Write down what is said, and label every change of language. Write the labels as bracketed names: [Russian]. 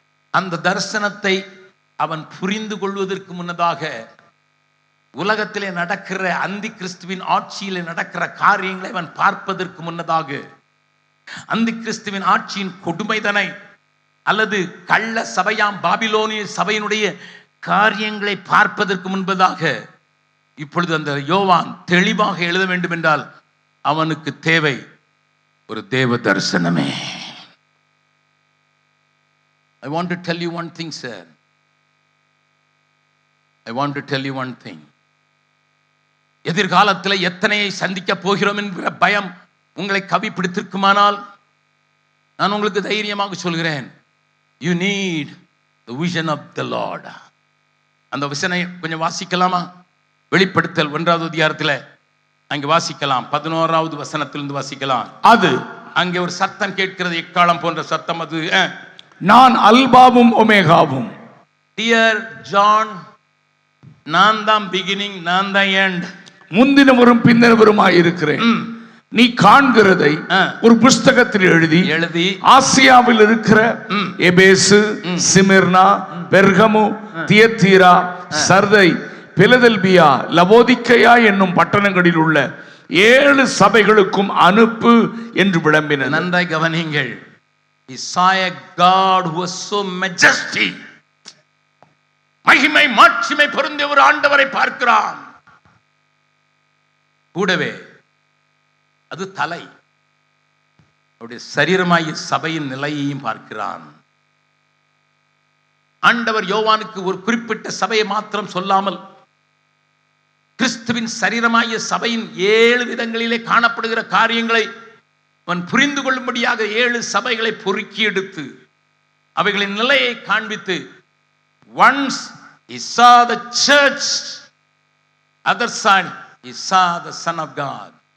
[Tamil] அந்த தரிசனத்தை அவன் புரிந்து கொள்வதற்கு முன்னதாக உலகத்திலே நடக்கிற அந்தி கிறிஸ்துவின் ஆட்சியிலே நடக்கிற காரியங்களை அவன் பார்ப்பதற்கு முன்னதாக, அந்தி கிறிஸ்துவின் ஆட்சியின் கொடுமைதனை அல்லது கள்ள சபையாம் பாபிலோனிய சபையினுடைய காரியங்களை பார்ப்பதற்கு முன்பதாக இப்பொழுது அந்த யோவான் தெளிவாக எழுத வேண்டும் என்றால் அவனுக்கு தேவை ஒரு தேவ தரிசனமே. [English] I want to tell you one thing, sir. I want to tell you one thing. [Tamil] எதிர்காலத்தில் எத்தனையை சந்திக்க போகிறோம் என்கிற பயம் உங்களை கவி பிடித்திருக்குமானால் நான் உங்களுக்கு தைரியமாக சொல்கிறேன், [English] you need the vision of the Lord. [Tamil] அந்த விசனை கொஞ்சம் வாசிக்கலாமா? வெளிப்படுத்தல் 1வது அதிகாரத்தில் அங்கே வாசிக்கலாம். 11வது வசனத்திலிருந்து வாசிக்கலாம். அது அங்கே ஒரு சத்தம் கேட்கிறது, எக்காலம் போன்ற சத்தம். அது நான் அல்பாவும் ஒமேகாவும். டியர் ஜான், நான் தான் பிகினிங், நான் தான் எண்ட், முந்தினவரும் பின்னவருமாய் இருக்கிறேன். நீ காண்கிறதை ஒரு புஸ்தகத்தில் எழுதி ஆசியாவில் இருக்கிற எபேசு, சிமிர்னா, பெர்கமு, தியத்தீரா, சர்தை, பிலதெல்பியா, லவோதிக்கேயா என்னும் பட்டணங்களில் உள்ள 7 சபைகளுக்கும் அனுப்பு என்று விளம்பின. நன்றாய் கவனிங்கள். [English] He saw a God who was so majestic. [Tamil] மகிமை மாட்சிமை பொருந்திய ஒரு ஆண்டவரை பார்க்கிறான். கூடவே அது தலை, அவருடைய சரீரமாகிய சபையின் நிலையையும் பார்க்கிறான். ஆண்டவர் யோவானுக்கு ஒரு குறிப்பிட்ட சபையை மாத்திரம் சொல்லாமல் கிறிஸ்துவின் சரீரமாகிய சபையின் 7 விதங்களிலே காணப்படுகிற காரியங்களை அவன் புரிந்து கொள்ளும்படியாக 7 சபைகளை பொறுக்கி எடுத்து அவைகளின் நிலையை காண்பித்து, [English] once he saw the church, other side he saw the Son of God.